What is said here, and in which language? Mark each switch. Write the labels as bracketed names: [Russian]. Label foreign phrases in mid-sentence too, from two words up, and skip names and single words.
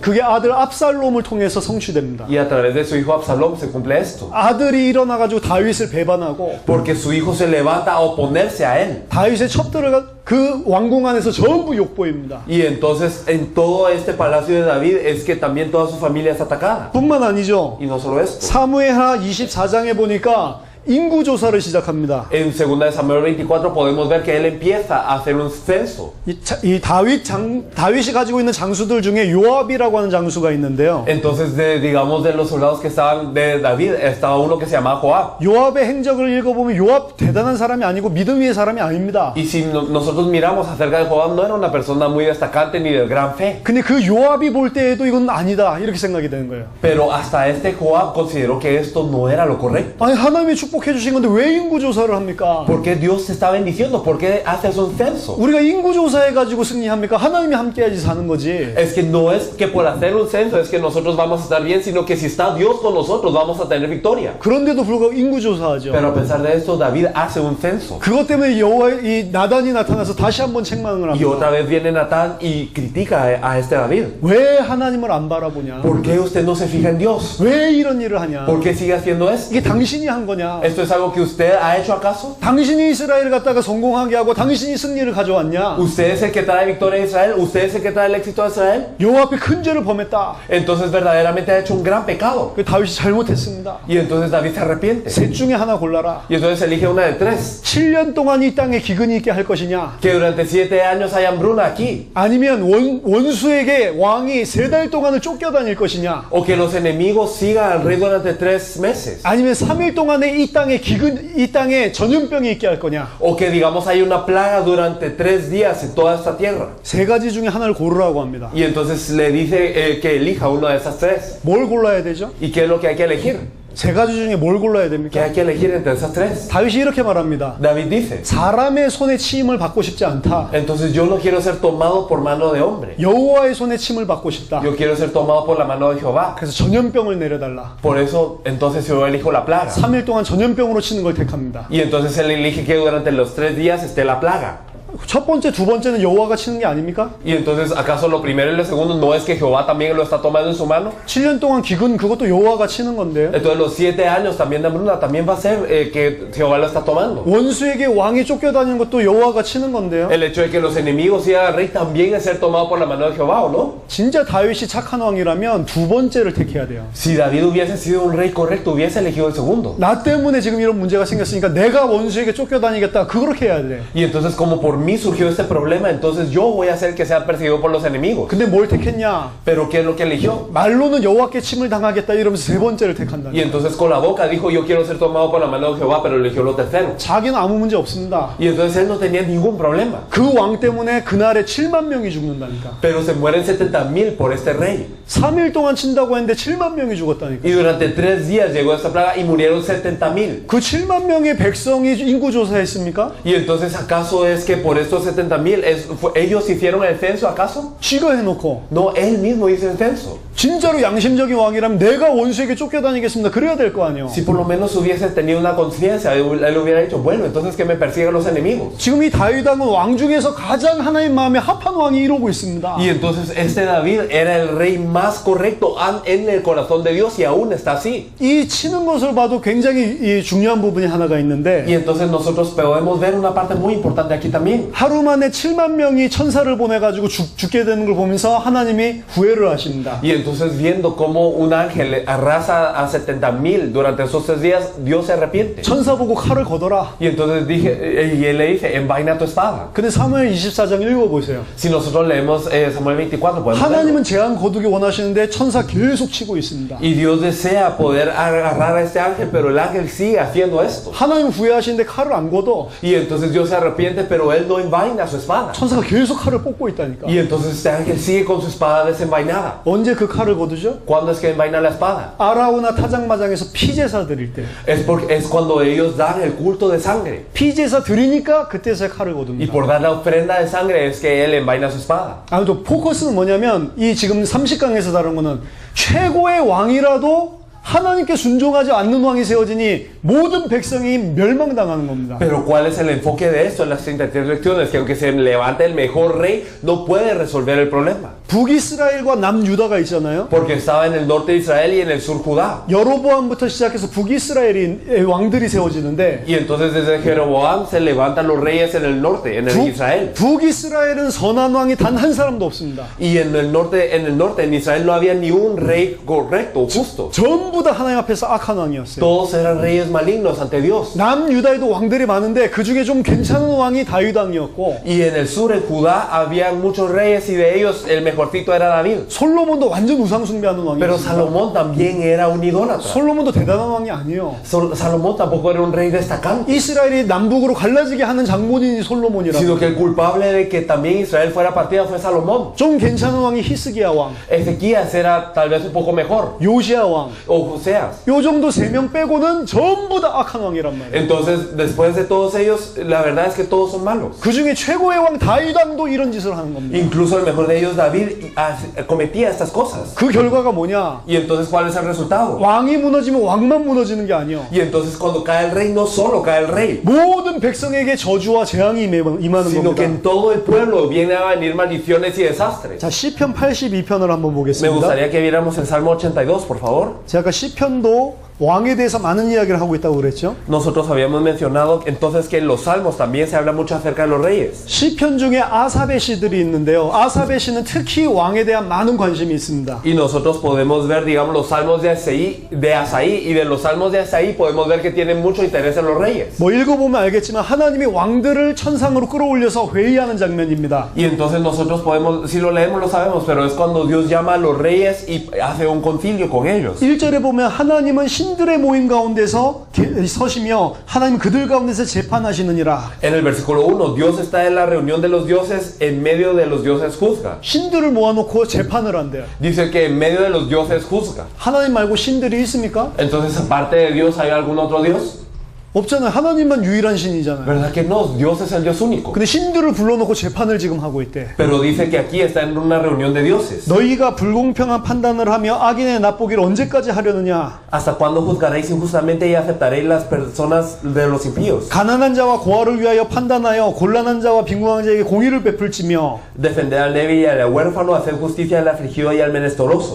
[Korean] 그게 아들 압살롬을 통해서 성취됩니다. [Spanish] Y a través de su hijo Absalom se cumple esto. [Korean] 아들이 일어나가지고 다윗을 배반하고 [Spanish] Porque su hijo se levanta a oponerse a él. [Korean] 다윗의 첩들을 그 왕궁 안에서 전부 욕보입니다. [Spanish] Y entonces en todo este palacio de David es que también toda su familia es atacada. [Korean] 뿐만 아니죠. [Spanish] Y no solo esto. [Korean] 사무엘하 24장에 보니까 인구 조사를 시작합니다. [Spanish] En 2 de Samuel 24 podemos ver que él empieza a hacer un censo. [Korean] 이 다윗이 가지고 있는 장수들 중에 요압이라고 하는 장수가 있는데요. [Spanish] Entonces, digamos, de los soldados que estaban de David, estaba uno que se llamaba Joab. [Korean] 요압의 행적을 읽어보면 요압 대단한 사람이 아니고 믿음 위의 사람이 아닙니다. [Spanish] Y si nosotros miramos acerca de Joab, no era una persona muy destacante ni de gran fe. [Korean] 근데 그 요압이 볼 때에도 이건 아니다 이렇게 생각이 되는 거예요. [Spanish] Pero hasta este Joab consideró que esto no era lo correcto. [Korean] 아니 하나님이 축복해 주신 건데 왜 인구 조사를 합니까? [Spanish] ¿Por qué Dios te está bendiciendo? ¿Por qué haces un censo? [Korean] 우리가 인구 조사해 가지고 승리합니까? 하나님이 함께해야지 사는 거지. [Spanish] Es que no es que por hacer un censo es que nosotros vamos a estar bien, sino que si está Dios con nosotros vamos a tener victoria. [Korean] 그런데도 불구하고 인구 조사하죠. [Spanish] Pero a pesar de esto, David hace un censo. [Korean] 그것 때문에 이 나단이 나타나서 다시 한번 책망을 [Spanish] Y [Korean] 합니다. [Spanish] otra vez viene Natán y critica a este David. [Korean] 왜 하나님을 안 바라보냐? [Spanish] ¿Por qué usted no se fija en Dios? [Korean] 왜 이런 일을 하냐? [Spanish] ¿Por qué sigue haciendo esto? [Korean] 이게 당신이 한 거냐? [Spanish] ¿Esto es algo que usted ha hecho acaso? [Korean] 당신이 이스라엘을 갖다가 성공하게 하고 당신이 승리를 가져왔냐? [Spanish] ¿Usted es el que trae victoria a Israel? ¿Usted es el que trae el éxito a Israel? [Korean] 요압이 큰 죄를 범했다. [Spanish] Entonces verdaderamente ha hecho un gran pecado. [Korean] 그 다윗이 잘못했습니다. [Spanish] Y entonces David se arrepiente. [Korean] 셋 중에 하나 골라라. [Spanish] Y entonces elige una de tres. [Korean] 7년 동안 이 땅에 기근이 있게 할 것이냐? [Spanish] Que durante 7 años hay hambruna aquí. [Korean] 아니면 원수에게 왕이 3달 동안을 쫓겨다닐 것이냐? [Spanish] O que los enemigos sigan al rey durante 3 meses. [Korean] 아니면 3일 동안에 이 땅에 전염병이 있게 할 거냐? [Spanish] O que digamos hay una plaga durante 3 días en toda esta tierra. [Korean] 세 가지 중에 하나를 고르라고 합니다. [Spanish] Y entonces le dice que elija una de esas tres. [Korean] 뭘 골라야 되죠? [Spanish] ¿Y qué es lo que hay que elegir? [Korean] 세 가지 중에 뭘 골라야 [Spanish] ¿Qué [Korean] 됩니까? [Spanish] hay que elegir entre esas tres? [Korean] 다윗이 이렇게 말합니다. [Spanish] David dice, [Korean] 사람의 손에 침을 받고 싶지 않다. [Spanish] entonces yo no quiero ser tomado por mano de hombre. [Korean] 여호와의 손에 침을 받고 싶다. [Spanish] Yo quiero ser tomado por la mano de Jehová. [Korean] 그래서 전염병을 내려달라. [Spanish] Por eso, entonces yo elijo la plaga. [Korean] 3일 동안 전염병으로 치는 걸 택합니다. [Spanish] Y entonces él elige que durante los 3 días esté la plaga. [Korean] 첫 번째, 두 번째는 여호와가 치는 게 아닙니까? [Spanish] Y entonces, ¿acaso lo primero y lo segundo no es que Jehová también lo está tomando en su mano? [Korean] 7년 동안 기근 그것도 여호와가 치는 건데요. [Spanish] Entonces los 7 años también de hambruna también va a ser que Jehová lo está tomando. [Korean] 원수에게 왕이 쫓겨다니는 것도 여호와가 치는 건데요. [Spanish] El hecho de que los enemigos sigan al rey también es ser tomado por la mano de Jehová, ¿o no? [Korean] 진짜 다윗이 착한 왕이라면 두 번째를 택해야 돼요. [Spanish] Si David hubiese sido un rey correcto, hubiese elegido el segundo. [Korean] 나 때문에 지금 이런 문제가 생겼으니까 내가 원수에게 쫓겨다니겠다. 그렇게 해야 돼. [Spanish] Y entonces como por mí surgió este problema, entonces yo voy a ser el que sea perseguido por los enemigos. [Korean] 근데 뭘 택했냐? [Spanish] Pero ¿qué es lo que eligió? [Korean] 말로는 여호와께 침을 당하겠다 이러면서 세 번째를 택한다. [Spanish] Y entonces con la boca dijo yo quiero ser tomado por la mano de Jehová, pero eligió lo tercero. [Korean] 자기는 아무 문제 없습니다. [Spanish] Y entonces él no tenía ningún problema. [Korean] 그 왕 때문에 그날에 7만 명이 죽는다니까. [Spanish] Pero se mueren 70,000 por este rey. [Korean] 3일 동안 친다고 했는데 7만 명이 죽었다니까. [Spanish] Y durante 3 días llegó esta plaga y murieron 70,000. [Korean] 그 7만 명의 백성이 인구 조사했습니까? [Spanish] Y entonces ¿acaso es que por estos 70,000 ellos hicieron el censo acaso? [Korean] 쥐가 해놓고 [Spanish] No, él mismo hizo el censo. [Korean] 진짜로 양심적인 왕이라면 내가 원수에게 쫓겨다니겠습니다. 그래야 될 거 아니에요. [Spanish] Si por lo menos hubiese tenido una conciencia, él hubiera dicho, bueno, entonces que me persigan los enemigos. [Korean] 지금 이 다윗 왕은 왕 중에서 가장 하나님 마음에 합한 왕이 이러고 있습니다. [Spanish] Y entonces este David era el rey más correcto en el corazón de Dios y aún está así. [Korean] 이 치는 것을 봐도 굉장히 이 중요한 부분이 하나가 있는데 [Spanish] Y entonces nosotros podemos ver una parte muy importante aquí también. [Korean] 하루 만에 7만 명이 천사를 보내가지고 죽게 되는 걸 보면서 하나님이 후회를 하십니다. [Spanish] Y entonces viendo cómo un ángel arrasa a 70,000 durante esos 3 días, Dios se arrepiente. [Korean] 천사 보고 칼을 걷어라. [Spanish] Y entonces y él le dice, envaina tu espada. [Korean] 근데 사무엘 24장 읽어보세요. [Spanish] Si nosotros leemos Samuel 24, podemos leerlo. [Korean] 하나님은 재앙 거두기 원하시는데 천사 계속 치고 있습니다. [Spanish] Y Dios desea poder agarrar a este ángel, pero el ángel sigue haciendo esto. [Korean] 하나님 후회하시는데 칼을 안 걷어. [Spanish] Y entonces Dios se arrepiente, pero él no envaina su espada. [Korean] 천사가 계속 칼을 뽑고 있다니까. [Spanish] Y entonces este ángel sigue con su espada desenvainada. [Korean] 언제 그 칼을 거두죠? [Spanish] ¿Cuándo es que envaina la espada? [Korean] 아라우나 타작마장에서 피제사 드릴 때. [Spanish] Es cuando ellos dan el culto de sangre. [Korean] 피제사 드리니까 그때서야 칼을 [Spanish] Y [Korean] 거둡니다. [Spanish] por dar la ofrenda de sangre es que él envaina su espada. [Korean] 아무튼 포커스는 뭐냐면 이 지금 30강에서 다룬 거는 최고의 왕이라도 하나님께 순종하지 않는 왕이 세워지니 모든 백성이 멸망당하는 겁니다. [Spanish] Pero ¿cuál es el enfoque de esto en las 33 lecciones? Que aunque se levante el mejor rey, no puede resolver el problema. [Korean] 북이스라엘과 남유다가 있잖아요. [Spanish] Porque estaba en el norte de Israel y en el sur Judá. [Korean] 여로보암부터 시작해서 북이스라엘이 왕들이 세워지는데 [Spanish] Y entonces desde Jeroboam se levantan los reyes en el norte, en el Israel. [Korean] 북이스라엘은 선한 왕이 단 한 사람도 없습니다. [Spanish] Y en el norte, en Israel no había ni un rey correcto, justo. [Korean] 전부 다 하나님 앞에서 악한 왕이었어요. [Spanish] Todos eran reyes malignos ante Dios. [Korean] 남유다에도 왕들이 많은데 그 중에 좀 괜찮은 왕이 다윗 왕이었고 [Spanish] Y en el sur, en Judá, había muchos reyes y de ellos el mejorcito era David. [Korean] 솔로몬도 완전 우상 숭배하는 [Spanish] Pero [Korean] 왕이었어요. [Spanish] Salomón también era un idólatra. [Korean] 솔로몬도 대단한 왕이 아니에요. [Spanish] Salomón tampoco era un rey destacante, [Korean] 이스라엘이 남북으로 갈라지게 하는 장본인이 솔로몬이라고. [Spanish] sino que el culpable de que también Israel fuera partida fue Salomón. [Korean] 좀 괜찮은 왕이 히스기야 왕, [Spanish] Ezequías era tal vez un poco mejor, [Korean] 요시야 왕. [Spanish] o Joseas. [Korean] 요 정도 3명 빼고는 전부 다 악한 왕이란 말이에요. [Spanish] Entonces, después de todos ellos, la verdad es que todos son malos. [Korean] 그 중에 최고의 왕 다윗 왕도 이런 짓을 하는 겁니다. [Spanish] Incluso el mejor de ellos, David, cometía estas cosas. [Korean] 그 결과가 뭐냐? [Spanish] Y entonces, ¿cuál es el resultado? [Korean] 왕이 무너지면 왕만 무너지는 게 아니에요. [Spanish] Y entonces, cuando cae el rey, no solo cae el rey, [Korean] 모든 백성에게 저주와 재앙이 임하는 [Spanish] sino que [Korean] 겁니다. [Spanish] en todo el pueblo vienen a venir maldiciones y desastres. [Korean] 자, 시편 82편을 한번 [Spanish] Me [Korean] 보겠습니다. [Spanish] gustaría que viéramos el Salmo 82, por favor. [Korean] 제가 아까 시편도 왕에 대해서 많은 이야기를 하고 있다고 그랬죠. [Spanish] Nosotros habíamos mencionado entonces que en los salmos también se habla mucho acerca de los reyes. [Korean] 시편 중에 아삽의 시들이 있는데요. 아삽의 시는 특히 왕에 대한 많은 관심이 있습니다. [Spanish] Y nosotros podemos ver, digamos, los salmos de Asaí, y de los salmos de Asaí podemos ver que tienen mucho interés en los reyes. [Korean] 뭐 읽어보면 알겠지만 하나님이 왕들을 천상으로 끌어올려서 회의하는 장면입니다. [Spanish] Y entonces nosotros podemos, si lo leemos lo sabemos, pero es cuando Dios llama a los reyes y hace un concilio con ellos. [Korean] 1절에 보면 하나님은 신들의 모임 가운데서 서시며 하나님 그들 가운데서 재판하시느니라. [Spanish] En el versículo 1, Dios está en la reunión de los dioses, en medio de los dioses juzga. [Korean] 신들을 모아놓고 재판을 한대요. [Spanish] Dice que en medio de los dioses juzga. [Korean] 하나님 말고 신들이 있습니까? [Spanish] Entonces, aparte de Dios, ¿hay algún otro Dios? [Korean] 없잖아요. 하나님만 유일한 신이잖아요. [Spanish] ¿Verdad que no? Dios es el Dios único. [Korean] 근데 신들을 불러놓고 재판을 지금 하고 있대. [Spanish] Pero dice que aquí está en una reunión de dioses. [Korean] 너희가 불공평한 판단을 하며 악인의 납보기를 언제까지 하려느냐? [Spanish] ¿Hasta cuándo juzgaréis injustamente y aceptaréis las personas de los impíos? [Korean] 가난한 자와 고아를 위하여 판단하여 곤란한 자와 빈궁한 자에게 공의를 베풀지며 [Spanish] Defender al débil y al huérfano, hacer justicia al afligido y al menesteroso.